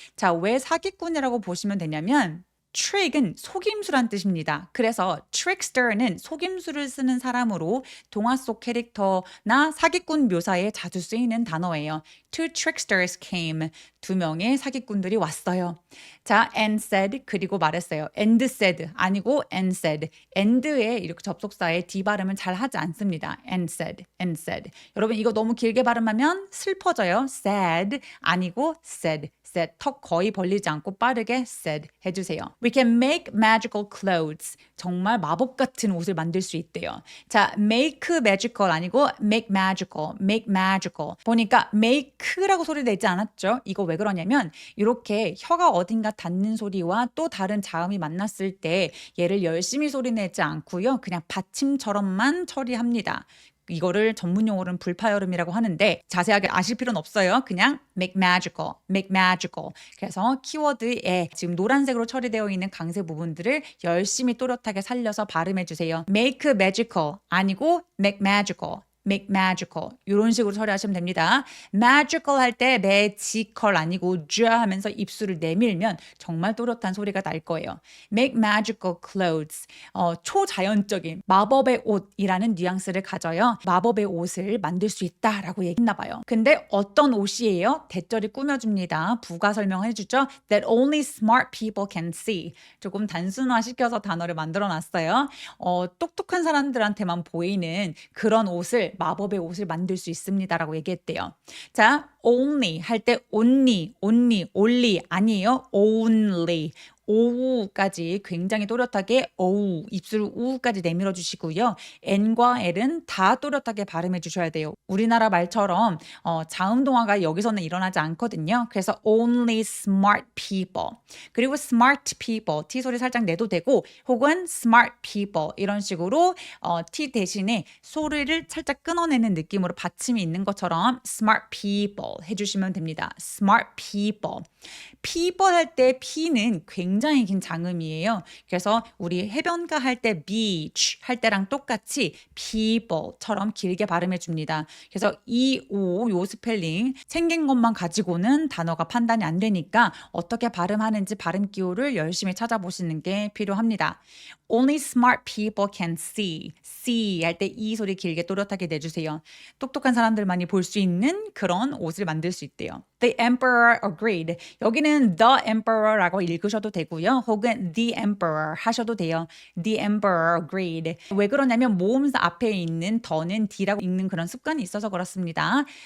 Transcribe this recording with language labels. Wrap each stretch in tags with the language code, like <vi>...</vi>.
<ko>자, 왜 사기꾼이라고 보시면 되냐면 trick은 속임수란 뜻입니다. 그래서 trickster는 속임수를 쓰는 사람으로 동화 속 캐릭터나 사기꾼 묘사에 자주 쓰이는 단어예요.</ko> <en>Two tricksters came.</en> <ko>두 명의 사기꾼들이 왔어요. 자,</ko> <en>and said</en> <ko>그리고 말했어요.</ko> <en>and said</en> <ko>아니고</ko> <en>and said.</en> <ko>and에 이렇게 접속사에 d 발음은 잘 하지 않습니다.</ko> <en>and said.</en> <ko>여러분 이거 너무 길게 발음하면 슬퍼져요.</ko> <en>sad</en> <ko>아니고</ko> <en>said.</en> <ko>턱 거의 벌리지 않고 빠르게 said 해주세요.</ko> <en>We can make magical clothes.</en> <ko>정말 마법 같은 옷을 만들 수 있대요.</ko> <en>자, make magical</en> <ko>아니고</ko> <en>make magical.</en> <ko>보니까 make라고 소리 내지 않았죠? 이거 왜 그러냐면 이렇게 혀가 어딘가 닿는 소리와 또 다른 자음이 만났을 때 얘를 열심히 소리 내지 않고요. 그냥 받침처럼만 처리합니다. 이거를 전문 용어로는 불파열음이라고 하는데 자세하게 아실 필요는 없어요. 그냥</ko> <en>make magical.</en> <ko>그래서 키워드에 지금 노란색으로 처리되어 있는 강세 부분들을 열심히 또렷하게 살려서 발음해 주세요.</ko> <en>make magical</en> <ko>아니고</ko> <en>make magical.</en> <ko>이런 식으로 처리하시면 됩니다.</ko> <en>magical</en> <ko>할 때 magical 아니고 쥐 하면서 입술을 내밀면 정말 또렷한 소리가 날 거예요.</ko> <en>make magical clothes.</en> <ko>초자연적인 마법의 옷이라는 뉘앙스를 가져요. 마법의 옷을 만들 수 있다라고 얘기했나 봐요. 근데 어떤 옷이에요? 대절이 꾸며줍니다. 부가 설명해 주죠.</ko> <en>That only smart people can see.</en> <ko>조금 단순화시켜서 단어를 만들어 놨어요. 똑똑한 사람들한테만 보이는 그런 옷을 마법의 옷을 만들 수 있습니다라고 얘기했대요. 자, only 할 때 only 아니에요. only. 오우까지 굉장히 또렷하게 오우, 입술 우까지 내밀어 주시고요. N과 L은 다 또렷하게 발음해 주셔야 돼요. 우리나라 말처럼 자음동화가 여기서는 일어나지 않거든요. 그래서</ko> <en>only smart people.</en> <ko>그리고</ko> <en>smart people,</en> <ko>T 소리 살짝 내도 되고 혹은 smart people 이런 식으로 T 대신에 소리를 살짝 끊어내는 느낌으로 받침이 있는 것처럼 smart people 해주시면 됩니다.</ko> <en>smart people.</en> <ko>people 할 때 P는 굉장히 긴 장음이에요. 그래서 우리 해변가 할 때 beach 할 때랑 똑같이 people처럼 길게 발음해 줍니다. 그래서 요 스펠링 생긴 것만 가지고는 단어가 판단이 안 되니까 어떻게 발음하는지 발음 기호를 열심히 찾아보시는 게 필요합니다.</ko> <en>Only smart people can see.</en> <ko>see 할 때 이 소리 길게 또렷하게 내주세요. 똑똑한 사람들만이 볼 수 있는 그런 옷을 만들 수 있대요.</ko> <en>The emperor agreed.</en> <ko>여기는</ko> <en>the emperor</en> <ko>라고 읽으셔도 되고요. 혹은 the emperor 하셔도 돼요.</ko> <en>The emperor agreed.</en> <ko>왜 그러냐면 모음사 앞에 있는 더는 d라고 읽는 그런 습관이 있어서 그렇습니다.</ko>